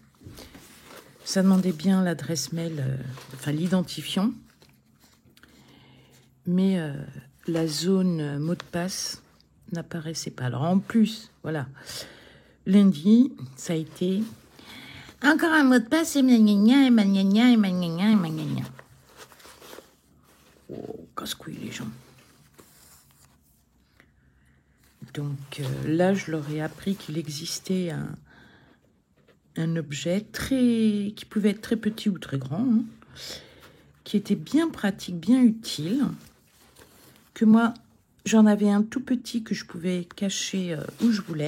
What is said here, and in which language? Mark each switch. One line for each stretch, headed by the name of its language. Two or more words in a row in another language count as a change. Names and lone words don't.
French: Ça demandait bien l'adresse mail, enfin l'identifiant, mais la zone mot de passe n'apparaissait pas. Alors en plus, voilà, lundi, ça a été encore un mot de passe et magna et magna et magna et magna. Oh, casse-couille les gens. Donc là, je leur ai appris qu'il existait un objet qui pouvait être très petit ou très grand, hein, qui était bien pratique, bien utile, que moi, j'en avais un tout petit que je pouvais cacher où je voulais.